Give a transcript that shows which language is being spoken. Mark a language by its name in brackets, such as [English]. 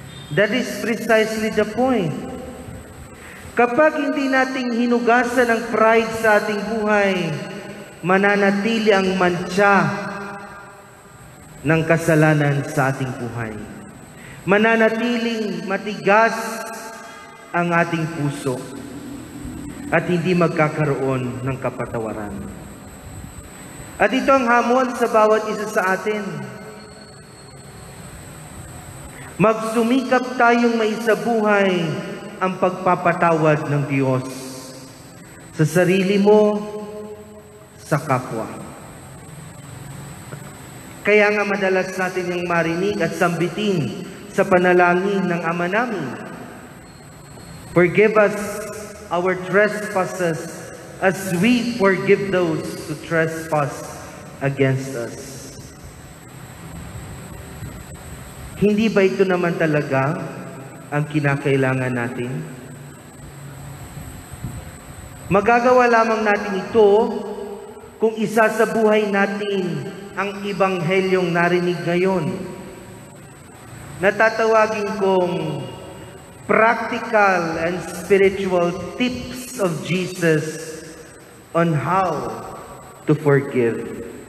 [English] That is precisely the point. [Filipino] Kapag hindi nating hinugasan ang pride sa ating buhay, mananatili ang mantsa ng kasalanan sa ating buhay. Mananatiling matigas ang ating puso at hindi magkakaroon ng kapatawaran. At ito ang hamon sa bawat isa sa atin. Magsumikap tayong maisabuhay ang pagpapatawad ng Diyos sa sarili mo, sa kapwa. Kaya nga madalas natin yung marinig at sambitin sa panalangin ng Ama namin. [English] Forgive us our trespasses as we forgive those who trespass against us. [Filipino] Hindi ba ito naman talaga ang kinakailangan natin? Magagawa lamang natin ito kung isa sa buhay natin ang Ebanghelyong narinig ngayon. Natatawagin kong [English] practical and spiritual tips of Jesus on how to forgive.